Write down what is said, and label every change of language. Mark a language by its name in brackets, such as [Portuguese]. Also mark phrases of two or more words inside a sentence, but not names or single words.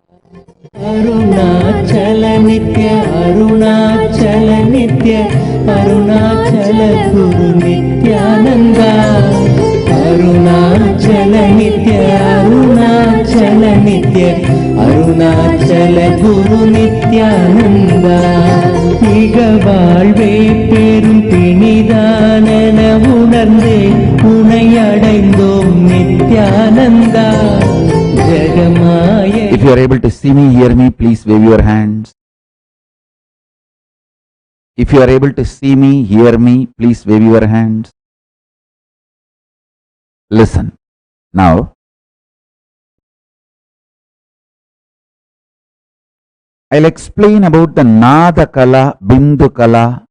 [Tamil] ಅರುಣಾಚಲ ನಿತ್ಯ ಅರುಣಾಚಲ ನಿತ್ಯ ಅರುಣಾಚಲ ಗುರು ನಿತ್ಯಾನಂದ ಅರುಣಾಚಲ ನಿತ್ಯ ಅರುಣಾಚಲ ನಿತ್ಯ அருணாச்சல குரு நித்யானந்த மிக வாழ்வே பெரும் பிணிதானென உணர்ந்து உனை அடைந்தோம் நித்யானந்தா ஜெகமாய. [English] If you are able to see me, hear me, please wave your hands. If you are able to see me, hear me, please wave your hands. Listen. Now, I'll explain about the Nada Kala, Bindu Kala.